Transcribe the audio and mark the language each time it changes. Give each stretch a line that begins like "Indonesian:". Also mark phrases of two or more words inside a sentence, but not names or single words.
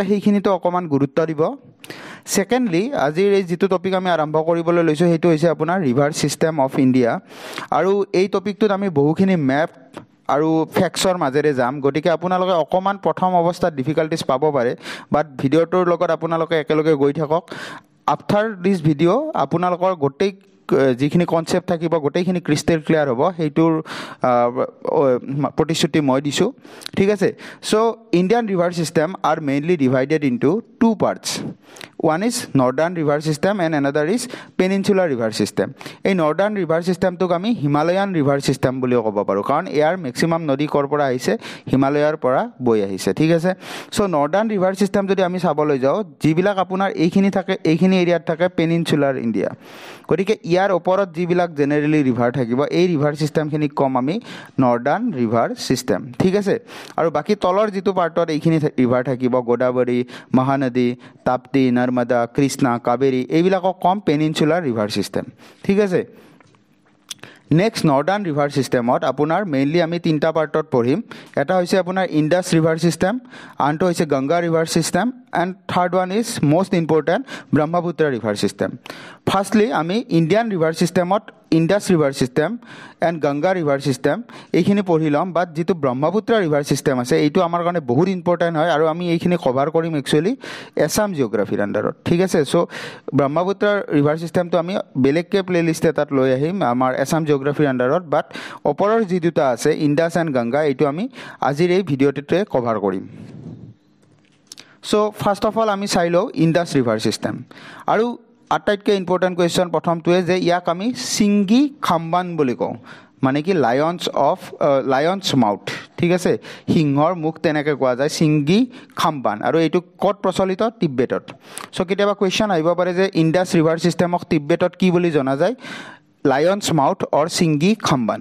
Assamese: হেইখিনিটো অকমান গুৰুত্ব দিব সেকেন্ডলি আজিৰ এই যেটো টপিক আমি আৰম্ভ কৰিবলৈ লৈছো হেইটো হৈছে আপোনাৰ
English: river system of India
Assamese: আৰু এই টপিকটোত আমি বহুখিনি মেপ আৰু ফ্যাক্টছৰ মাজেৰে যাম গতিকে আপোনালোকে অকমান প্ৰথম অৱস্থাত ডিফিকাল্টিজ পাব পাৰে বাট ভিডিঅ'টোৰ লগত আপোনালোকে একেলগে গৈ থাকক
English: after this video'
Assamese: আপোনালোকৰ গোটেই যিখিনি কনসেপ্ট থাকিব গোটেইখিনি
English: crystal clear
Assamese: হ'ব হেইটোৰ প্ৰতিশ্ৰুতি মই দিছো ঠিক আছে
English: so Indian river system are mainly divided into two parts one is northern river system and another is peninsular river system
Assamese: এই
English: northern river system
Assamese: টোক আমি
English: Himalayan river system
Assamese: বুলি ক'ব পাৰো কাৰণ ইয়াৰ ম্যাক্সিমাম নদী কৰ পৰা আহিছে হিমালয়ৰ পৰা বৈ আহিছে ঠিক আছে সো
English: northern river system
Assamese: যদি আমি চাবলৈ যাও যিবিলাক আপোনাৰ এইখিনি থাকে এইখিনি এৰিয়াত থাকে
English: peninsular India
Assamese: গতিকে ইয়াৰ ওপৰত যিবিলাক জেনাৰেলি ৰিভাৰ থাকিব এই ৰিভাৰ সিস্টেমখিনি কম আমি
English: northern river system
Assamese: ঠিক আছে আৰু বাকি তলৰ যেটো পাৰ্টত এইখিনি ৰিভাৰ থাকিব গোদাবৰী মহানদী তাপ্তি নৰ্মদা কৃষ্ণা কাবেৰী এইবিলাকক কম
English: peninsular river system
Assamese: ঠিক আছে নেক্সট
English: northern river
Assamese: সিস্টেমত আপোনাৰ মেইনলি আমি তিনটা পাৰ্টত পঢ়িম এটা হৈছে আপোনাৰ
English: Indus river system
Assamese: আনটো হৈছে
English: Ganga river system and third one is most important brahmaputra river system firstly
Assamese: আমি
English: indian river system
Assamese: ত
English: indus river system and ganga river system
Assamese: এইখিনি পঢ়িলাম বাট যেটো ব্ৰহ্মপুত্ৰ
English: river system
Assamese: আছে এইটো আমাৰ কাৰণে বহুত ইম্পৰ্টেন্ট হয় আৰু আমি এইখিনি কভাৰ কৰিম একচুয়ালি আসাম জিওগ্ৰাফিৰ আন্ডাৰত ঠিক আছে সো ব্ৰহ্মপুত্ৰ
English: river system
Assamese: তো আমি বেলেগকে প্লেলিস্ট এটাত লৈ আহিম আমাৰ আসাম জিওগ্ৰাফিৰ আন্ডাৰত বাট ওপৰৰ যি দুটা আছে ইন্দাস এণ্ড গংগা এইটো আমি আজিৰ এই ভিডিঅ'টোতে কভাৰ কৰিম
English: So first of all
Assamese: আমি চাইলো
English: Indus river system
Assamese: আৰু আটাইতকৈ
English: important question
Assamese: প্ৰথমটোৱে যে ইয়াক আমি সিংগি খাম্বান বুলি কওঁ মানে কি
English: lion's mouth
Assamese: ঠিক আছে সিংহৰ মুখ তেনেকৈ কোৱা যায় সিংগি খাম্বান আৰু এইটো ক'ত প্ৰচলিত তিব্বেতত সো কেতিয়াবা কোৱেশ্চন আহিব পাৰে যে ইন্দাস ৰিভাৰ সিস্টেমক তিব্বেতত কি বুলি জনা যায়
English: lion's mouth
Assamese: অৰ সিংগি খাম্বান